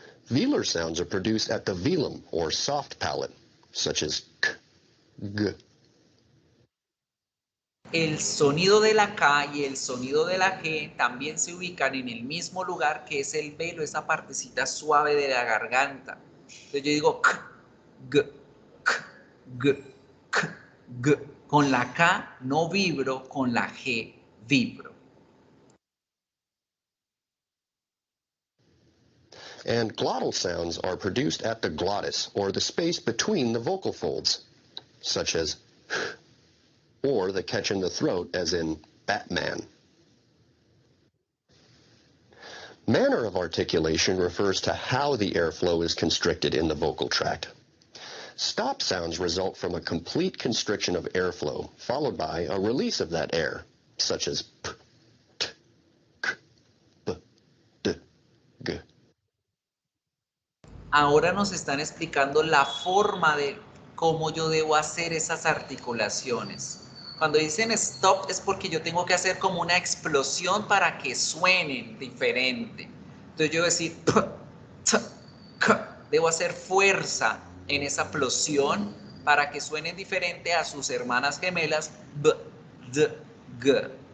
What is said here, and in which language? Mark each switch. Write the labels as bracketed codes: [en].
[en] Velar sounds are produced at the velum or soft palate, such as k, g. [es] El sonido de la K y el sonido de la G también se ubican en el mismo lugar que es el velo, esa partecita suave de la garganta. Entonces yo digo k, g, k, g, k, g. Con la K no vibro, con la G vibro. [en] And glottal sounds are produced at the glottis or the space between the vocal folds, such as or the catch in the throat as in Batman. Manner of articulation refers to how the airflow is constricted in the vocal tract. Stop sounds result from a complete constriction of airflow, followed by a release of that air, such as p, t, k, b, d, g. [es] Ahora nos están explicando la forma de cómo yo debo hacer esas articulaciones. Cuando dicen stop es porque yo tengo que hacer como una explosión para que suenen diferente. Entonces yo decir p, t, k. Debo hacer fuerza en esa explosión para que suenen diferente a sus hermanas gemelas b, d, g.